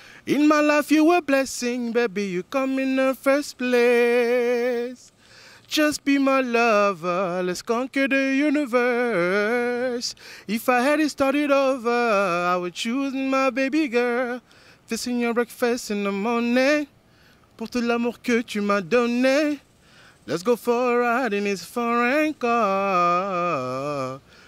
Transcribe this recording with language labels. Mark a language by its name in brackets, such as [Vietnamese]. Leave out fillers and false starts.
[English] In my life you were a blessing, baby, you come in the first place. Just be my lover, let's conquer the universe. If I had it started over, I would choose my baby girl. Fixing your breakfast in the morning, [French] pour tout l'amour que tu m'as donné. [English] Let's go for a ride in this foreign car.